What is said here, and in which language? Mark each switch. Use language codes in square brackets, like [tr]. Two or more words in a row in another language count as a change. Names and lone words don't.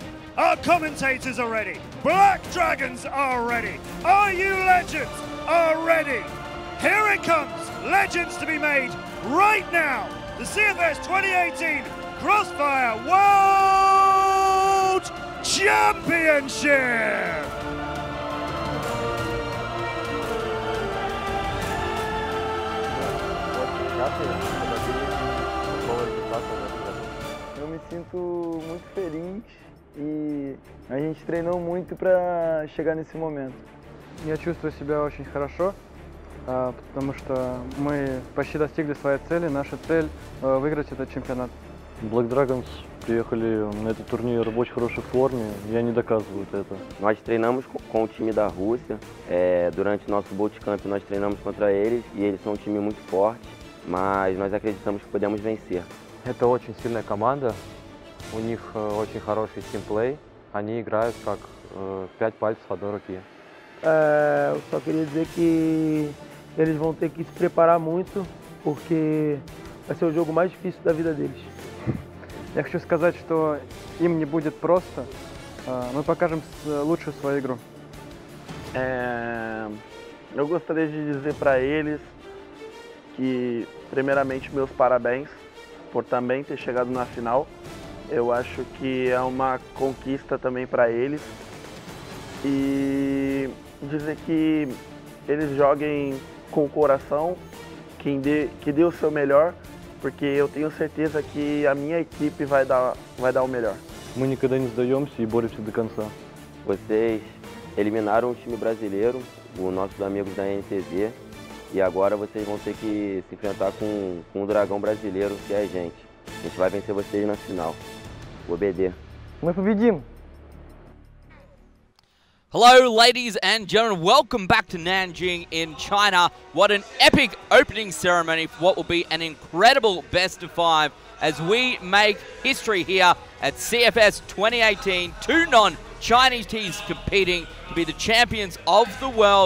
[en] Our commentators are ready. Black Dragons are ready. ruLegends are ready. Here it comes. Legends to be made right now. The CFS 2018 CROSSFIRE World Championship. [pt] Eu me sinto muito feliz e a gente treinou muito para chegar nesse momento. [ru] Я чувствую себя очень хорошо, потому что мы почти достигли своей цели. Наша цель выиграть этот чемпионат. Black Dragons приехали на этот турнир в очень хорошей форме, e они доказывают это. [pt] Nós treinamos com o time da Rússia. Durante o nosso bootcamp nós treinamos contra eles e eles são um time muito forte, mas nós acreditamos que podemos vencer. [ru] Это очень sильная команда, у них очень хороший тимплей, они играют как 5 пальцев одной руки. [pt] Eu só queria dizer que eles vão ter que se preparar muito, porque vai ser o jogo mais difícil da vida deles. [ru] Я хочу сказать, что им не будет просто. Мы покажем лучшую свою игру. [pt] Eu gostaria de dizer para eles que, primeiramente, meus parabéns por também ter chegado na final. Eu acho que é uma conquista também para eles. E dizer que eles joguem com o coração, que dê o seu melhor, porque eu tenho certeza que a minha equipe vai dar o melhor. [ru] Мы никогда не сдаемся и боремся до конца. [pt] Vocês eliminaram o time brasileiro, os nossos amigos da NTZ, e agora vocês vão ter que se enfrentar com o dragão brasileiro, que é a gente. A gente vai vencer vocês na final. O BD. [ru] Мы победим! [en] Hello, ladies and gentlemen. Welcome back to Nanjing in China. What an epic opening ceremony for what will be an incredible best of 5 as we make history here at CFS 2018. Two non-Chinese teams competing to be the champions of the world.